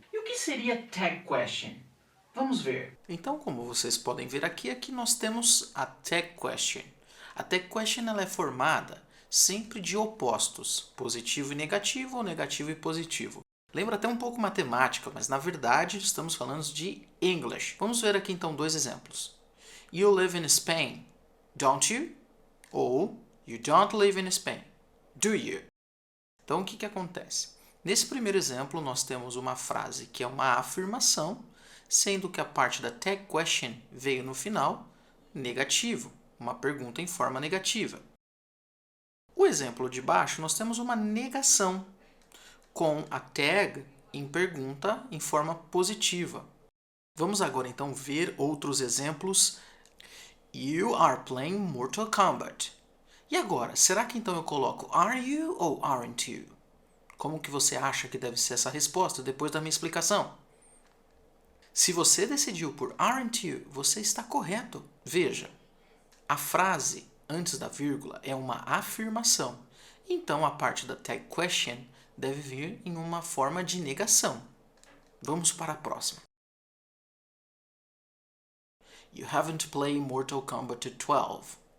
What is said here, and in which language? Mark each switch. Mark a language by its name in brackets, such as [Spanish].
[Portuguese] E o que seria Tag Question? Vamos ver. Então, como vocês podem ver aqui nós temos a Tag Question. A Tag Question ela é formada sempre de opostos, positivo e negativo ou negativo e positivo. Lembra até um pouco matemática, mas na verdade estamos falando de English. Vamos ver aqui então dois exemplos. [English] You live in Spain, don't you? [Portuguese] Ou [English] You don't live in Spain, do you? [Portuguese] Então o que acontece? Nesse primeiro exemplo nós temos uma frase que é uma afirmação, sendo que a parte da tag question veio no final negativo, uma pergunta em forma negativa. O exemplo de baixo nós temos uma negação, com a tag em pergunta em forma positiva. Vamos agora então ver outros exemplos. [English] You are playing Mortal Kombat. [Portuguese] E agora, será que então eu coloco [English] are you [Portuguese] ou [English] aren't you? [Portuguese] Como que você acha que deve ser essa resposta depois da minha explicação? Se você decidiu por [English] aren't you, [Portuguese] você está correto. Veja, a frase antes da vírgula é uma afirmação. Então a parte da tag question deve vir em uma forma de negação. Vamos para a próxima. [English] You haven't played Mortal Kombat 12.